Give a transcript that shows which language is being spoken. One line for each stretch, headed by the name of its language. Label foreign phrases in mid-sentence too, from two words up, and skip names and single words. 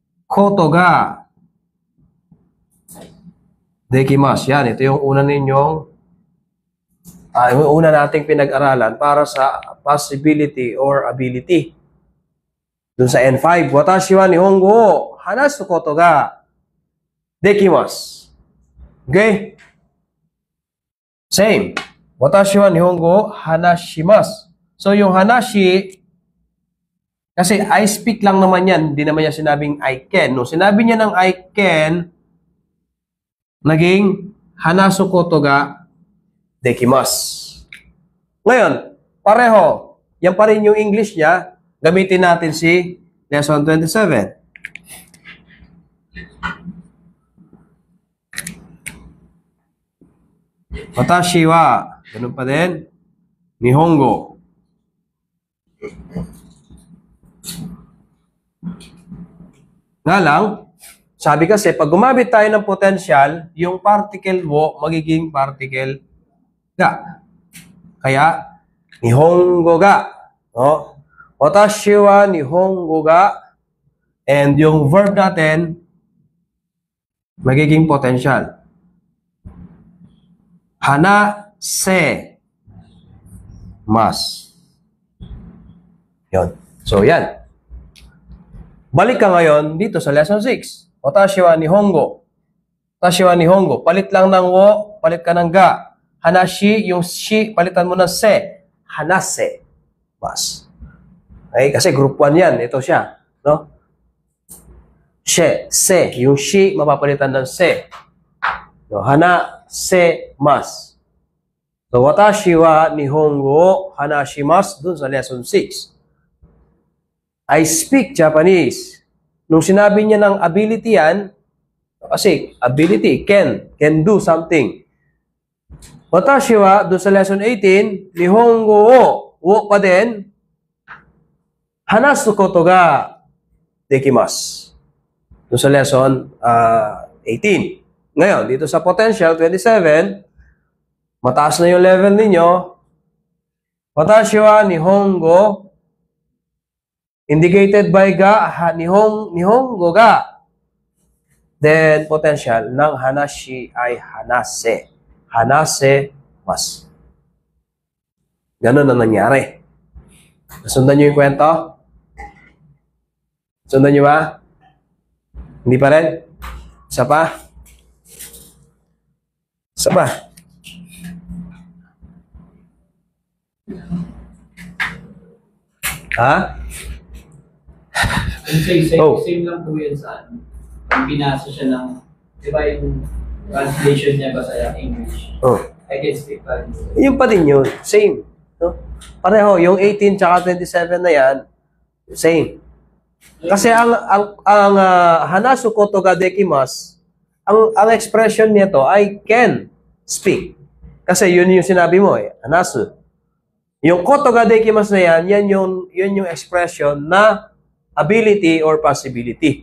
Japanese: ことができます.
Filipino: Yan, ito yung una yung una nating pinag-aralan para sa
English: possibility or ability.
Filipino: Dun sa N5,
Japanese: 私は日本語を話すことができます.
English: Okay? Same.
Japanese: 私は日本語を話します.
Filipino: So, yung hanashi, kasi
English: I speak
Filipino: lang naman yan, hindi naman niya sinabing
English: I can.
Filipino: No, sinabi niya ng
English: I can,
Filipino: naging
Japanese: 話すことができます.
Filipino: Ngayon, pareho. Yan pa rin yung English niya. Gamitin natin si Lesson 27.
Japanese: 私は,
Filipino: ganun pa din, Nihongo. Nga lang, sabi kasi, pag gumamit tayo ng potential, yung particle wo, magiging particle ga. Kaya,
Japanese: 日本語が.
Filipino: No?
Japanese: 私は日本語が.
Filipino: And yung verb natin, magiging potential.
Japanese: 話せます.
Filipino: Yun. So, yan. Balik ka ngayon dito sa lesson 6.
Japanese: 私は日本語。私は日本語.
Filipino: Palit lang ng wo, palit ka ng ga. Hanashi, yung shi, palitan mo ng se.
Japanese: 話せます.
Filipino: Okay, kasi group 1 yan. Ito siya. No?
Japanese: し、せ.
Filipino: Yung shi, mapapalitan ng se.
Japanese: No, 話せます.
Filipino: So,
Japanese: 私は日本語話します
Filipino: dun sa lesson 6.
English: I speak Japanese.
Filipino: Nung sinabi niya ng ability yan, kasi ability,
English: can do something.
Japanese: 私は,
Filipino: doon sa lesson 18,
Japanese: 日本語を
Filipino: pa din,
Japanese: 話すことができます.
Filipino: Doon sa lesson 18. Ngayon, dito sa potential 27, mataas na yung level ninyo.
Japanese: 私は日本語
English: indicated by
Japanese: が、日本語が.
Filipino: Then, potential ng hanashi ay hanase.
Japanese: 話せます.
Filipino: Ganun na nangyari. Nasundan nyo yung kwento? Sundan nyo ba? Hindi pa rin? Isa pa? Isa pa? Ha? Same lang po yun sa ano. Pag binasa siya ng, di ba yung translation niya ba sa English? Oh.
English: I can speak
Filipino: pa rin. Yung pa din yun. Same. No? Pareho, yung 18 tsaka 27 na yan, same. Kasi ang
Japanese: 話すことができます,
Filipino: ang expression nito ay
English: can speak.
Filipino: Kasi yun yung sinabi mo eh, hanasu. Yung
Japanese: ことができます
Filipino: na yan, yun yung expression na
English: ability or possibility.